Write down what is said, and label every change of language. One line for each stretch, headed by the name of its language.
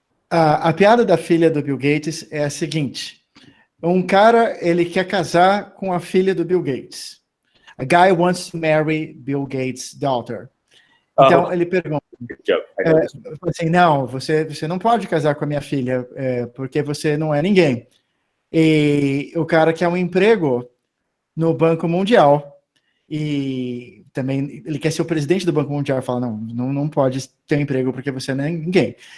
Portuguese: A piada da filha do Bill Gates é a seguinte: um cara, ele quer casar com a filha do Bill Gates.
English: A guy wants to marry Bill Gates' daughter.
Portuguese: Então, ele pergunta, assim, não, você não pode casar com a minha filha, porque você não é ninguém. E o cara quer um emprego no Banco Mundial, e também ele quer ser o presidente do Banco Mundial, fala, não pode ter um emprego porque você não é ninguém.